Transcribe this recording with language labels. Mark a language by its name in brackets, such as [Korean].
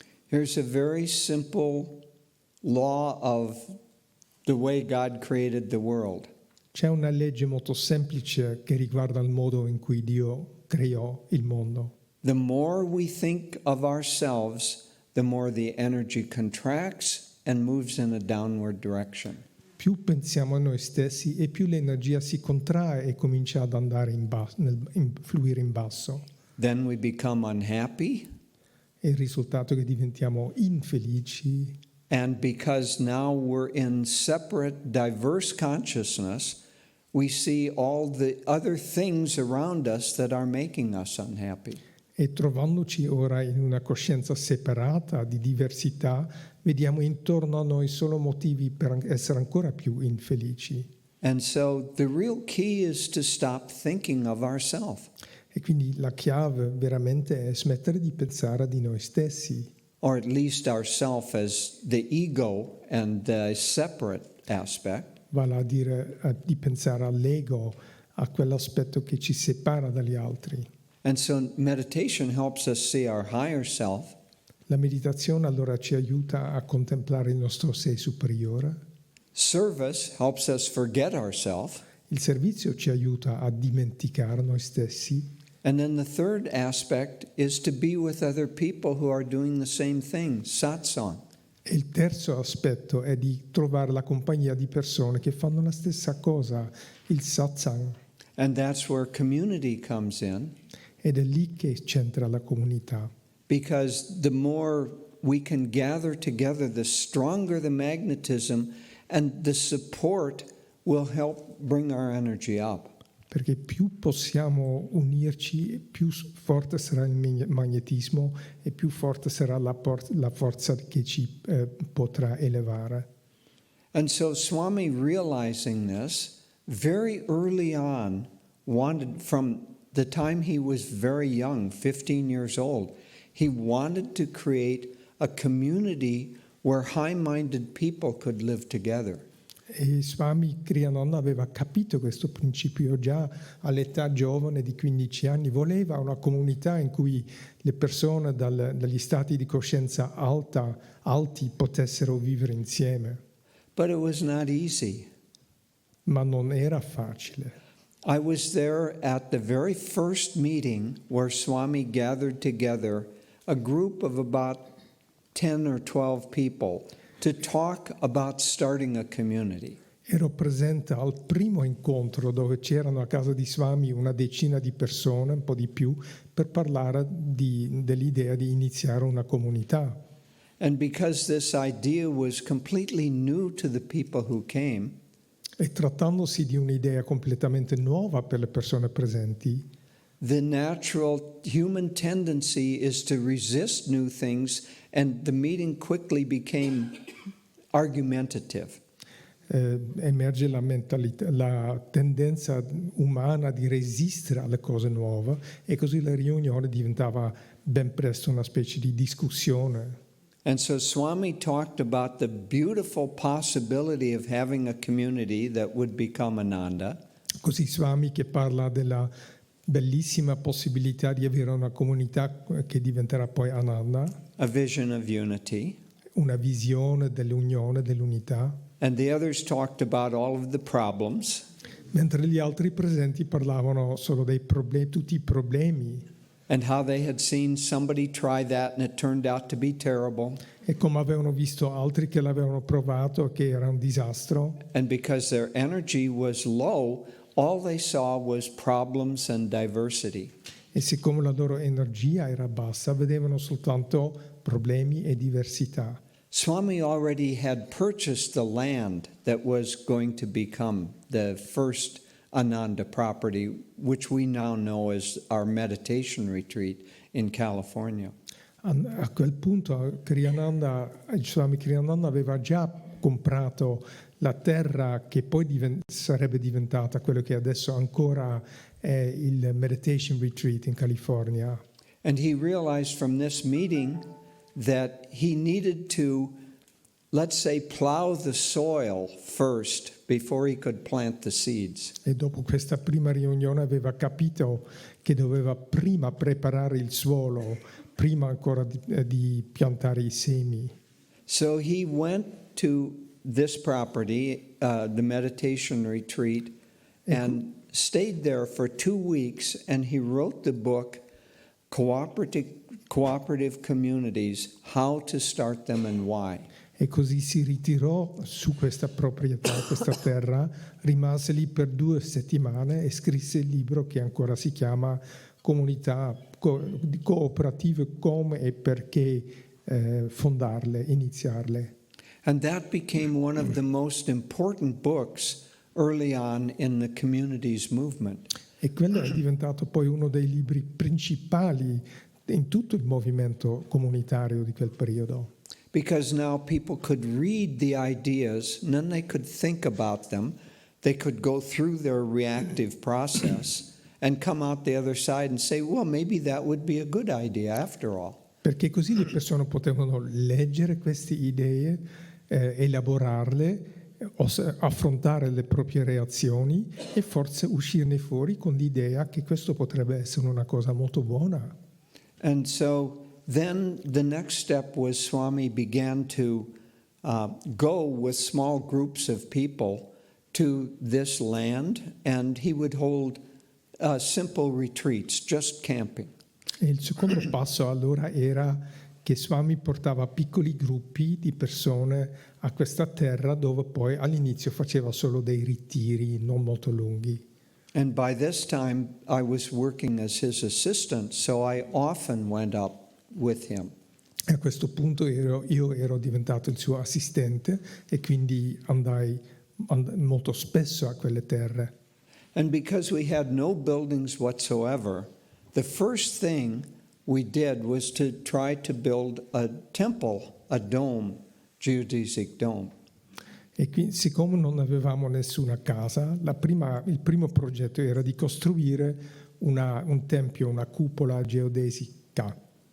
[English] Here's a very simple law of the way God created the world. [Italian] C'è una legge molto semplice che riguarda il modo in cui Dio creò il mondo. [English] The more we think of ourselves, the more the energy contracts and moves in a downward direction. [Italian] Più pensiamo a noi stessi e più l'energia si contrae e comincia ad andare fluire in basso. [English] Then we become unhappy, [Italian] E il risultato è che diventiamo infelici [English] and because now we're in separate, diverse consciousness, we see all the other things around us that are making us unhappy. [Italian] e trovandoci ora in una coscienza separata di diversità, vediamo intorno a noi solo motivi per essere ancora più infelici. [English] And so the real key is to stop thinking of ourselves, [Italian] E quindi la chiave veramente è smettere di pensare di noi stessi, [English] or at least ourself as the ego and the separate aspect, [Italian] vale a dire di pensare all'ego, a quell'aspetto che ci separa dagli altri. [English] and so meditation helps us see our higher self, [Italian] La meditazione allora ci aiuta a contemplare il nostro sé superiore, [English] service helps us forget ourselves, [Italian] il servizio ci aiuta a dimenticare noi stessi [English] and then the third aspect is to be with other people who are doing the same thing, satsang. [Italian] e il terzo aspetto è di trovare la compagnia di persone che fanno la stessa cosa, il satsang, [English] And that's where community comes in, [Italian] ed è lì che c'entra la comunità. [English] because the more we can gather together, the stronger the magnetism, and the support will help bring our energy up. [Italian] Perché più possiamo unirci, più forte sarà il magnetismo e più forte sarà la forza che ci potrà elevare. [English] And so Swami, realizing this, very early on, wanted, from the time he was very young, 15 years old, he wanted to create a community where high-minded people could live together. [Italian] E Swami Kriyananda aveva capito questo principio già all'età giovane di 15 anni. Voleva una comunità in cui le persone dagli stati di coscienza alti potessero vivere insieme, [English] But it was not easy. [Italian] ma non era facile. [English] I was there at the very first meeting where Swami gathered together a group of about 10 or 12 people to talk about starting a community. [Italian] Ero presente al primo incontro dove c'erano a casa di Swami una decina di persone, un po' di più, per parlare dell'idea di iniziare una comunità. [English] And because this idea was completely new to the people who came, [Italian] E trattandosi di un'idea completamente nuova per le persone presenti, [English] the natural human tendency is to resist new things, and the meeting quickly became argumentative. [Italian] emerge la tendenza umana di resistere alle cose nuove, e così la riunione diventava ben presto una specie di discussione. [English] And so Swami talked about the beautiful possibility of having a community that would become Ananda. [Italian] Così Swami che parla della bellissima possibilità di avere una comunità che diventerà poi Ananda, [English] A vision of unity. [Italian] una visione dell'unione, dell'unità, [English] And the others talked about all of the problems. [Italian] mentre gli altri presenti parlavano solo dei problemi, tutti i problemi, [English] And how they had seen somebody try that and it turned out to be terrible. [Italian] e come avevano visto altri che l'avevano provato, che era un disastro. [English] And because their energy was low, all they saw was problems and diversity. [Italian] E siccome la loro energia era bassa, vedevano soltanto problemi e diversità. [English] Swami already had purchased the land that was going to become the first Ananda property, which we now know as our meditation retreat in California. [Italian] A quel punto il Swami Kriyananda aveva già comprato la terra che poi sarebbe diventata quello che adesso ancora è il Meditation Retreat in California. [English] And he realized from this meeting that he needed to, let's say, plow the soil first before he could plant the seeds. [Italian] E dopo questa prima riunione aveva capito che doveva prima preparare il suolo, prima ancora di piantare i semi. [English] So he went to this property, the meditation retreat, and stayed there for 2 weeks, and he wrote the book, Cooperative Communities, How to Start Them and Why. [Italian] E così si ritirò su questa proprietà, questa terra, rimase lì per 2 settimane e scrisse il libro che ancora si chiama Comunità cooperative, come e perché fondarle, iniziarle. [English] And that became one of the most important books early on in the communities movement. [Italian] E quello è diventato poi uno dei libri principali in tutto il movimento comunitario di quel periodo. [English] Because now people could read the ideas and then they could think about them. They could go through their reactive process and come out the other side and say, well, maybe that would be a good idea after all. [Italian] Perché così le persone potevano leggere queste idee, elaborarle, affrontare le proprie reazioni e forse uscirne fuori con l'idea che questo potrebbe essere una cosa molto buona. [English] And so then the next step was Swami began to go with small groups of people to this land, and he would hold simple retreats, just camping. [Italian] E il secondo passo allora era che Swami portava piccoli gruppi di persone a questa terra dove poi all'inizio faceva solo dei ritiri non molto lunghi. [English] And by this time I was working as his assistant, so I often went up with him. [Italian] E a questo punto io ero diventato il suo assistente e quindi andai molto spesso a quelle terre. [English] And because we had no buildings whatsoever, the first thing we did was to try to build a temple, a dome, geodesic dome. [Italian] E quindi, siccome non avevamo nessuna casa, il primo progetto era di costruire un tempio, una cupola geodesica.